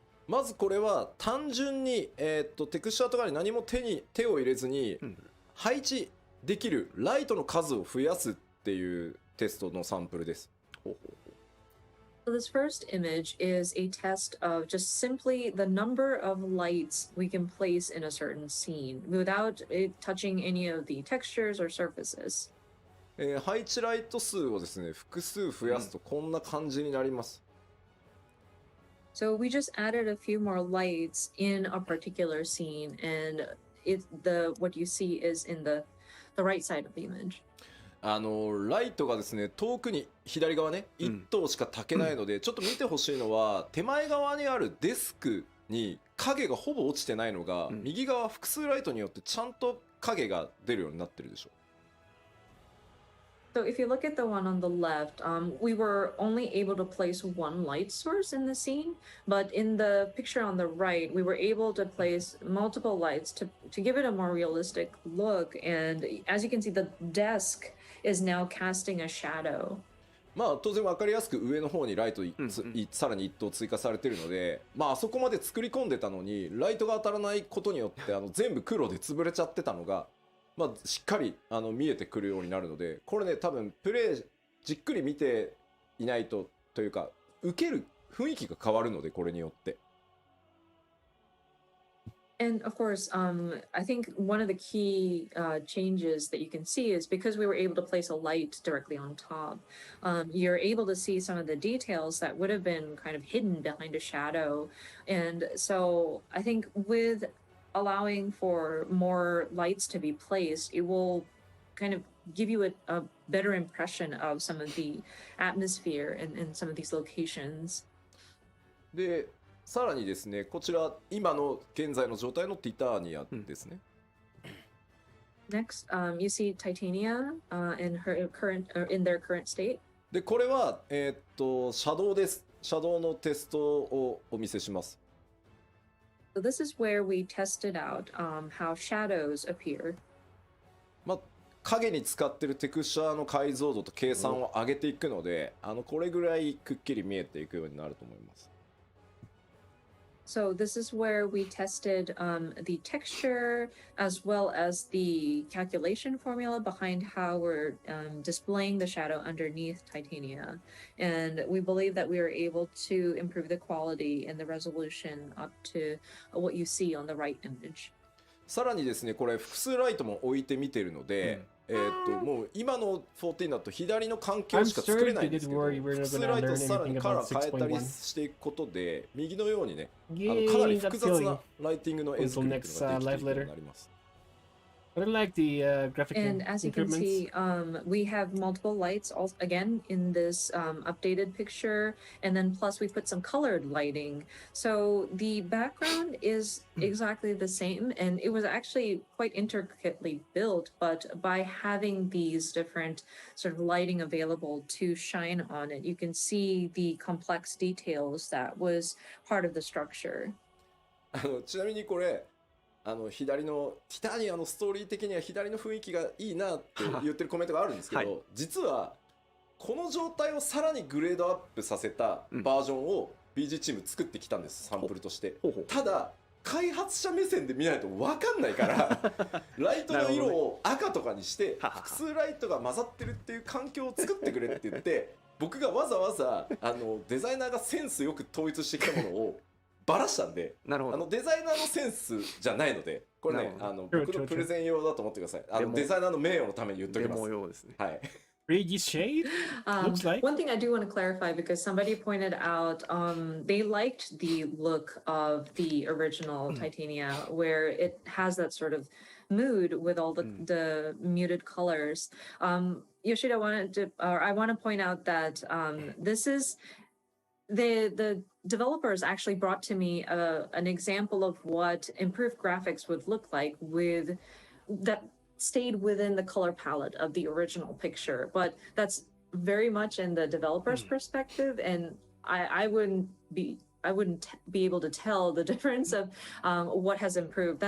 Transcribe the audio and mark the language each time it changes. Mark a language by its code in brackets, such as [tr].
[ja] まずこれは単純に、テクスチャーとかに何も手を入れずに、配置できるライトの数を増やすっていうテストのサンプルです。 [en] So this first image is a test of just simply the number of lights we can place in a certain scene without it touching any of the textures or surfaces. [ja] 配置ライト数をですね複数増やすとこんな感じになります。 [en] So we just added a few more lights in a particular scene, and what you see is in the right side of the image. [ja] ライトがですね遠くに左側ね1灯しか焚けないので、ちょっと見てほしいのは手前側にあるデスクに影がほぼ落ちてないのが、右側複数ライトによってちゃんと影が出るようになってるでしょ。 [en] So if you look at the one on the left, we were only able to place one light source in the scene, but in the picture on the right, we were able to place multiple lights to give it a more realistic look. And as you can see, the desk is now casting a shadow. [ja] まあ当然分かりやすく上の方にライトさらに1灯追加されてるので、まああそこまで作り込んでたのにライトが当たらないことによって全部黒で潰れちゃってたのが、まあ、しっかり見えてくるようになるので、これね多分プレイじっくり見ていないとというか受ける雰囲気が変わるので、これによって。 [en] And of course, I think one of the key changes that you can see is because we were able to place a light directly on top, you're able to see some of the details that would have been kind of hidden behind a shadow. And so I think with allowing for more lights to be placed, it will kind of give you a better impression of some of the atmosphere in some of these locations. [ja] でさらにですね、こちら今の現在の状態のティターニアですね。 [en] Next, you see Titania in her current in their current state. [ja] でこれはシャドウです。シャドウのテストをお見せします。 [en] So this is where we tested out how shadows appear. [ja] まあ影に使ってるテクスチャーの解像度と計算を上げていくので、これぐらいくっきり見えていくようになると思います。 [en] So this is where we tested the texture as well as the calculation formula behind how we're displaying the shadow underneath Titania. And we believe that we were able to improve the quality and the resolution up to what you see on the right image. [ja] さらにですね、これ複数ライトも置いてみてるので、もう今の14だと左の環境しか作れないんですけど、複数ライトをさらにカラー変えたりしていくことで、右のようにね、かなり複雑なライティングの映像ができていくようになります。 [en] But I like the graphical And as you can see, we have multiple lights again in this updated picture, and then plus we put some colored lighting. So the background is exactly the same, and it was actually quite intricately built, but by having these different sort of lighting available to shine on it, you can see the complex details that was part of the structure. [ja] ちなみにこれ左のティタニアのストーリー的には左の雰囲気がいいなって言ってるコメントがあるんですけど、はい、実はこの状態をさらにグレードアップさせたバージョンを BG チーム作ってきたんです、サンプルとして。ただ開発者目線で見ないと分かんないからライトの色を赤とかにして複数ライトが混ざってるっていう環境を作ってくれって言って僕がわざわざデザイナーがセンスよく統一してきたものをバラしたんで、なるほどデザイナーのセンスじゃないので、これね僕のプレゼン用だと思ってください。デザイナーの名誉のために言っておきます。デモ用ですね。はい。 [en] Reggie shade looks like. One thing I do want to clarify, because somebody pointed out they liked the look of the original Titania, where it has that sort of mood with all the muted colors. Yoshida I want to point out that this is the developers actually brought to me an example of what improved graphics would look like with that stayed within the color palette of the original picture, but that's very much in the developer's perspective, and I wouldn't be able to tell the difference of what has improved.